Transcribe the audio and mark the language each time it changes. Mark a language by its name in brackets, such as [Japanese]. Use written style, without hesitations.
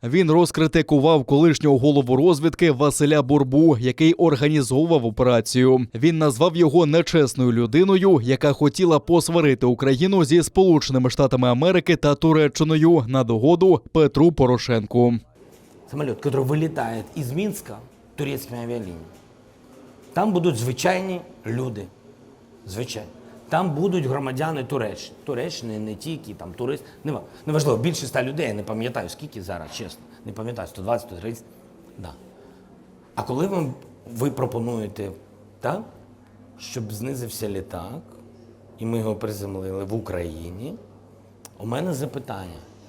[Ukrainian] Він розкритикував колишнього голову розвідки Василя Бурбу, який організовував операцію. Він назвав його нечесною людиною, яка хотіла посварити Україну зі Сполученими Штатами Америки та Туреччиною на догоду Петру Порошенку. [Russian] Самолет, который вылетает из Минска турецкими авиалиниями. [Ukrainian] Там будуть звичайні люди. Звичайні. Там будуть громадяни Туреччини. Туреччини, не тільки, там туристи. Неважливо, більше 100 людей, я не пам'ятаю скільки зараз, чесно. Не пам'ятаю, 120, 130. Да. А коли ви пропонуєте, так, щоб знизився літак, і ми його приземлили в Україні, у мене запитання.